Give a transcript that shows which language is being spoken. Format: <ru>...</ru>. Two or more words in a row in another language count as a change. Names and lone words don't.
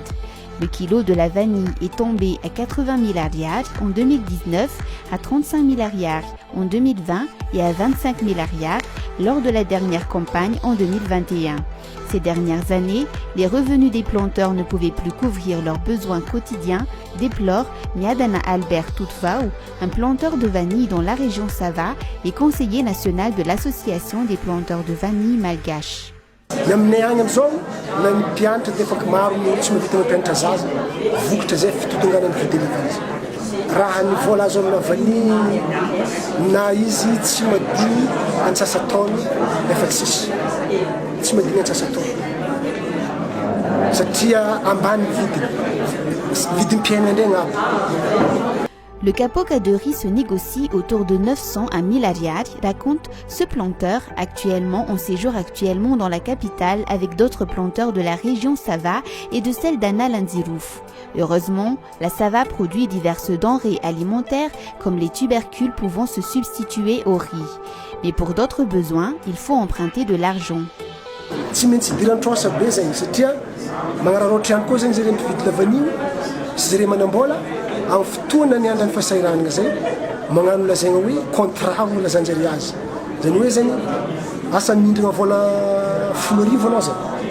<fr>Le kilo de la vanille est tombé à 80 000 ariary en 2019, à 35 000 ariary en 2020 et à 25 000 ariary lors de la dernière campagne en 2021. Ces dernières années, les revenus des planteurs ne pouvaient plus couvrir leurs besoins quotidiens, déplore Miadana Albert Tutvau, un planteur de vanille dans la région Sava et conseiller national de l'association des planteurs de vanille malgaches.</fr> <mg>Aminay agny amizao na mpianatra dia efa maro tsy mahavita mampianatra zaza vokatra zay fitotonganany fidelivana izy raha ny vola azo amina vanille na izy tsy madiny antsasataona efa tsy madiny antsasataona satria ambany vidiny mpiaina indray agnaby.</mg> <fr>Le kapoka de riz se négocie autour de 900 à 1000 ariary, raconte ce planteur, actuellement en séjour dans la capitale avec d'autres planteurs de la région Sava et de celle d'Analandzirouf. Heureusement, la Sava produit diverses denrées alimentaires comme les tubercules pouvant se substituer au riz. Mais pour d'autres besoins, il faut emprunter de l'argent.</fr> <mg>Amin'ny fotoana ny andran'ny fahasahiranana zay magnano lazaigna hoe contrat ho lazanjary azy zany hoe zany asa mindrina vola 10,000 anao zay</mg>